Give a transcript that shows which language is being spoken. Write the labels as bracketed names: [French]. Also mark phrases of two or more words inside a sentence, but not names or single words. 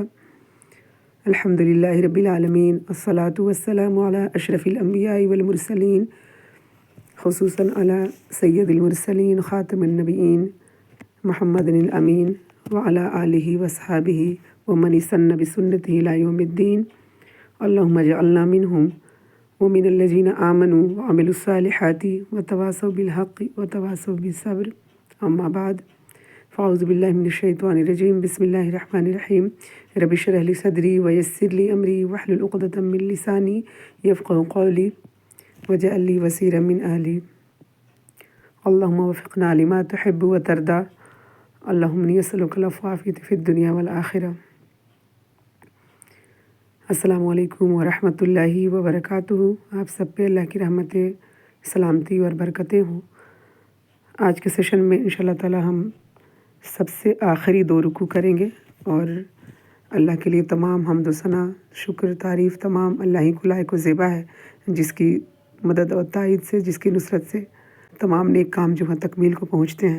[Arabic] الحمد لله رب العالمين الصلاة والسلام على أشرف الأنبياء والمرسلين خصوصا على سيد المرسلين خاتم النبيين محمد الأمين وعلى آله وأصحابه ومن سن بسنته إلى يوم الدين. اللهم اجعلنا منهم ومن الذين آمنوا وعملوا الصالحات وتواصوا بالحق وتواصوا بالصبر. أما بعد فأعوذ بالله من الشيطان الرجيم بسم الله الرحمن الرحيم. رب اشرح لي صدري ويسر لي أمري واحلل عقدة من لساني يفقهوا قولي واجعل لي وزيرا من أهلي. اللهم وفقنا لما تحب وترضى. اللهم إني أسألك العفو وال في الدنيا والآخرة. السلام عليكم ورحمة الله وبركاته. [Urdu] آپ سب پہ اللہ کی رحمتیں، سلامتی اور برکتیں ہوں. آج کے سیشن میں [Arabic] إن شاء الله تعالى [Urdu] ہم سب سے آخری 2 رکوع کریں گے اور اللہ کے لیے تمام حمد و ثنا، شکر، تعریف تمام اللہ ہی کو لائق و زیبا ہے، جس کی مدد اور تائید سے، جس کی نصرت سے تمام نیک کام جو ہیں تکمیل کو پہنچتے ہیں.